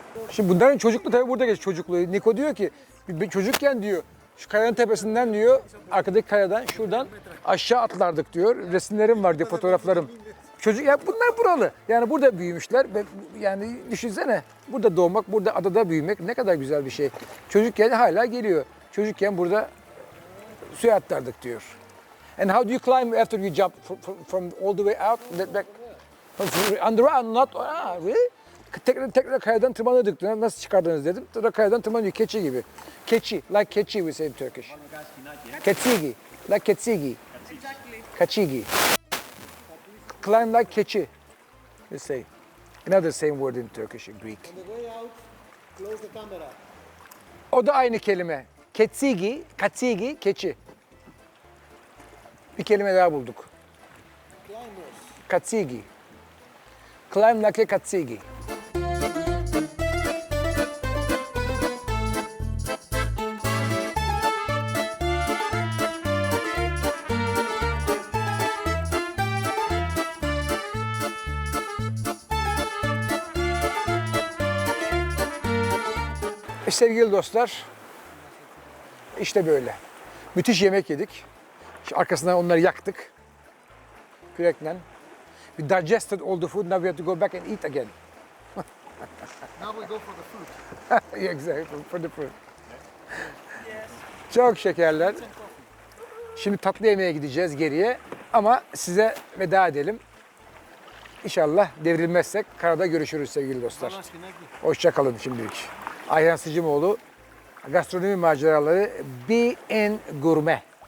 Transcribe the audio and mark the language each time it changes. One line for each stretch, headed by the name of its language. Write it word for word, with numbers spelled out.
Turkish: Şimdi bunların çocukluğu tabii burada geçiyor çocukluğu. Niko diyor ki "Bir- bir çocukken diyor şu kayanın tepesinden diyor arkadaki kayadan şuradan aşağı atlardık diyor. Resimlerim var diyor fotoğraflarım. Çocuk ya bunlar buralı. Yani burada büyümüşler. Ve yani düşünsene burada doğmak, burada adada büyümek ne kadar güzel bir şey. Çocukken hala geliyor. Çocukken burada suya atlardık diyor.
English: And how do you climb after you jump from, from- from all the way out? That- that- Underwater not, ah, really?
Turkish: Tekrar tekrar kayadan tırmanıyorduk. Nasıl çıkardınız dedim. Tekrar kayadan tırmanıyor. Keçi gibi.
English: Keçi. Like keçi we say in Turkish. Ketsigi. Like ketsigi. Kaçigi. Climb like keçi. We say. Another same word in Turkish and Greek. On the way out, close the camera.
Turkish: O da aynı kelime. Ketsigi, katsigi, keçi. Bir kelime daha bulduk.
English: Climbers. Katsigi. Climb like a katsigi.
Turkish: E, Sevgili dostlar, işte böyle. Müthiş yemek yedik. İşte arkasından onları yaktık. Kürekle.
English: We digested all the food. Now we have to go back and eat again. Now we go for the food. Yeah, exactly for the food.
Turkish: Çok şekerler. Şimdi tatlı yemeğe gideceğiz geriye. Ama size veda edelim. İnşallah devrilmezsek karada görüşürüz sevgili dostlar. Hoşça kalın şimdilik. Ayhan Sıcımoğlu, gastronomi maceraları Be in Gourmet.